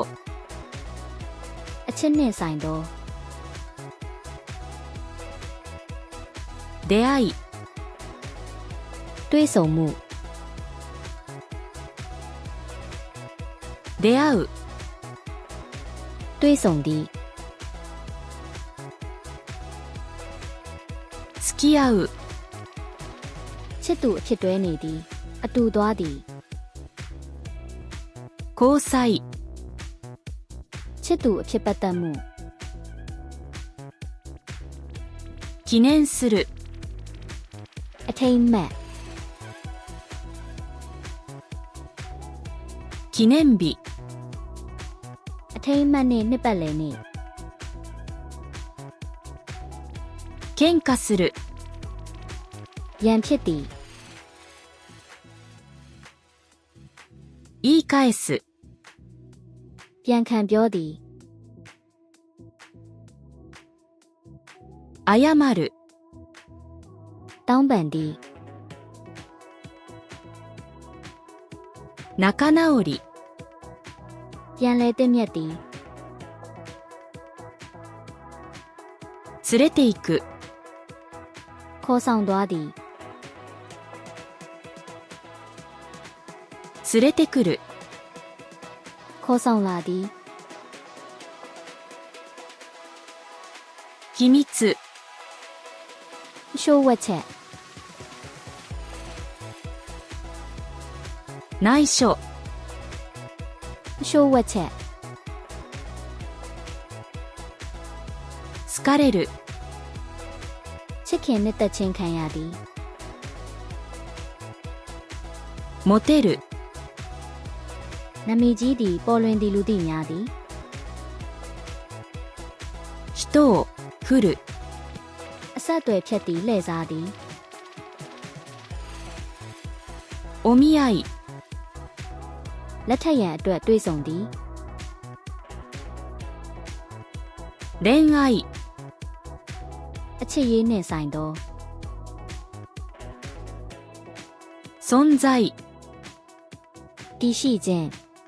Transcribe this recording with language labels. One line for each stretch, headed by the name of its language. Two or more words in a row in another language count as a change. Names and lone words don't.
Burmese: အချစ်နဲ့ဆိုင်သော
Japanese: 出会い、
Burmese: တွေ့ဆုံမှု
Japanese: 出会う、
Burmese: တွေ့ဆုံသည်
Japanese: 付き合う、
Burmese: ချစ်သူအဖြစ်တွဲနေသည်အတူသွားသည်
Japanese: 交際、
Burmese: ချစ်သူအဖြစ်ပတ်သက်မှု
Japanese: 記念する、
Burmese: အထိမ်းအမှတ်
Japanese: 記念日、
Burmese: အထိမ်းအမှတ်နှင့်နှစ်ပတ်လည်နေ့
Japanese: 喧嘩する、
Burmese: ရန်ဖြစ်သည်
Japanese: 言い返す、
Burmese: ပြန်ခံပြောသည်
Japanese: 謝る、
Burmese: တောင်းပန်သည်
Japanese: 仲直り、
Burmese: ပြန်လဲသင့်မြတ်သည်
Japanese: 連れて行く、
Burmese: ခေါ်ဆောင်သွားသည်
Japanese: 連れてくる、
Burmese: ခေါ်ဆောင်လာသည်
Japanese: 秘密、
Burmese: ရှိုးဝှက်ချက်
Japanese: 内緒、
Burmese: ရှိုးဝှက်ချက်
Japanese: 好かれる、
Burmese: ချစ်ခင်နှစ်သက်ချင်းခံရသည်
Japanese: モテる、
Burmese: နမည်ကြီးသည်ပေါ်လွင်သည်လူသိများသည်
Japanese: 人を振る、
Burmese: အဆက်အသွယ်ဖြတ်သည်လှည့်စားသည်
Japanese: お見合い、
Burmese: လက်ထက်ရန်အတွက်တွေ့ဆုံသည်
Japanese: 恋愛、
Burmese: အချစ်ရေးနှင့်ဆိုင်သော
Japanese: 存在、
Burmese: တည်ရှိခြင်း